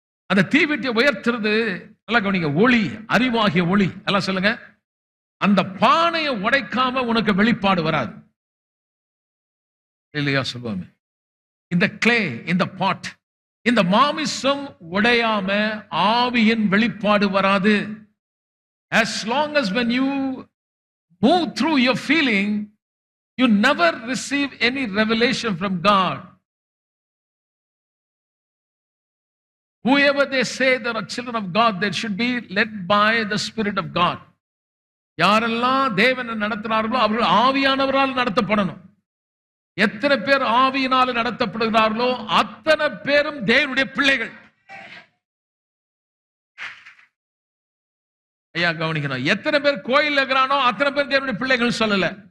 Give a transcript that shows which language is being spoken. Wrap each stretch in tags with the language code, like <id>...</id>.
<ta>அந்த தீவெட்டியை உயர்த்துறது நல்லா கவனிங்க, ஒளி, அறிவாகிய ஒளி. எல்லாம் சொல்லுங்க. அந்த பானையை உடைக்காம உனக்கு வெளிப்பாடு வராது இல்லையா? சொல்லுவாங்க, இந்த கிளே, இந்த பாட், இந்த மாமிசம் உடையாம ஆவியின் வெளிப்பாடு வராது.</ta> <en>As long as when you move through your feeling, you never receive any revelation from God. Whoever they say they are children of God, they should be led by the Spirit of God.</en> <ta>யாரெல்லாம் தேவனை நடத்துறார்களோ அவர்கள் ஆவியானவரால் நடத்தப்படணும். எத்தனை பேர் ஆவியினால் நடத்தப்படுகிறார்களோ அத்தனை பேரும் தேவனுடைய பிள்ளைகள். ஐயா கவனிக்கணும், எத்தனை பேர் கோயில் இருக்கிறானோ அத்தனை பேர் தேவனுடைய பிள்ளைகள் சொல்லல.</ta>